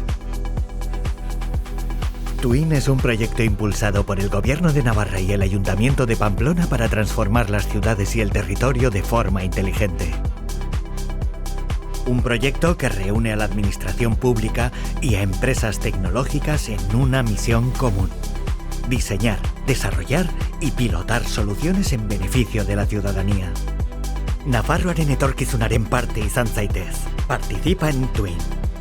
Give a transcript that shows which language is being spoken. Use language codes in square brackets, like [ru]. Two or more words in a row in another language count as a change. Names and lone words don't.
[es] Twin es un proyecto impulsado por el Gobierno de Navarra y el Ayuntamiento de Pamplona para transformar las ciudades y el territorio de forma inteligente. Un proyecto que reúne a la administración pública y a empresas tecnológicas en una misión común: diseñar, desarrollar y pilotar soluciones en beneficio de la ciudadanía. [eu] Nafarroaren etorkizunaren parte izan zaitez. [es] Participa en Twin.